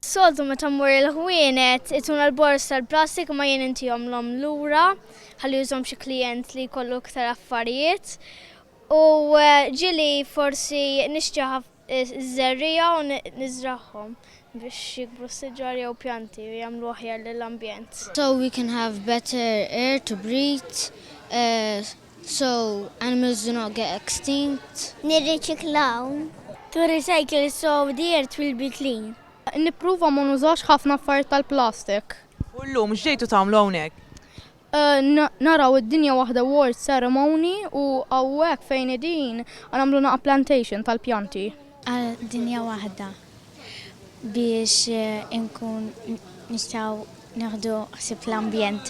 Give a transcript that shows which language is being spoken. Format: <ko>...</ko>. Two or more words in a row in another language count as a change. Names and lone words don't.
<mt>Soltu meta mmur il-ħwienet ituna l-bors tal-plastik ma jien intihomlhom lura ħalli jużhom xi klient li jkollu iktar affarijiet. U ġili forsi nixtieq iż-żerrija u nizraħħom biex jikbru s-siġarja u pjanti u jagħmlu aħjar lill-ambjent.</mt> <en>So we can have better air to breathe, so animals do not get extinct.</en> <mt>Nirriċiklaw.</mt> <en>To recycle so the earth will be clean.</en> <mt>Nippruva ma nużax ħafna affarijiet tal-plastik. U llum x'ġejtu tagħmlu hawnhekk? Naraw id-Dinja Waħda Award Ceremony u hawnhekk fejn din nagħmlu naqa' plantation tal-pjanti. Dinja Waħda biex inkun nistgħu naħdu ħsieb l-ambjent tagħna.</mt>